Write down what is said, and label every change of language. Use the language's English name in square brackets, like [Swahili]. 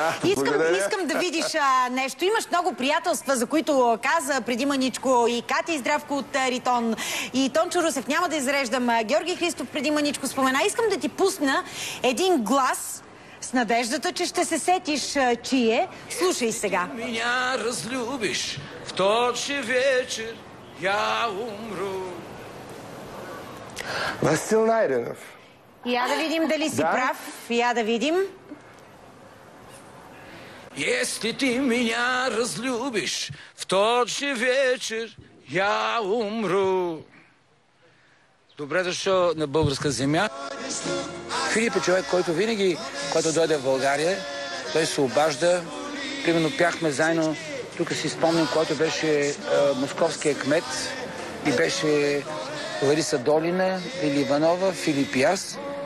[Bulgarian] Искам да видиш нещо. Имаш много приятелства, за които каза преди маничко и Катя и Здравко от Ритон, и Тончо Русев. Няма да изреждам. Георги Христов преди маничко спомена. Искам да ти пусна един глас с надеждата, че ще се сетиш чие. Слушай сега. [Russian] Меня разлюбиш в тот же вечер, я умру. [Bulgarian] Васил Найденов. Я да видим дали си прав. Я да видим. [Russian] Если ты меня разлюбишь в тот же вечер, я умру. [Bulgarian] Добре дошъл на българска земя. Филип е човек, който винаги, когато дойде в България, той се обажда. Примерно пяхме заедно Тук си спомням, когато беше московския кмет и беше Лариса Долина, Лили Иванова, Филип и аз.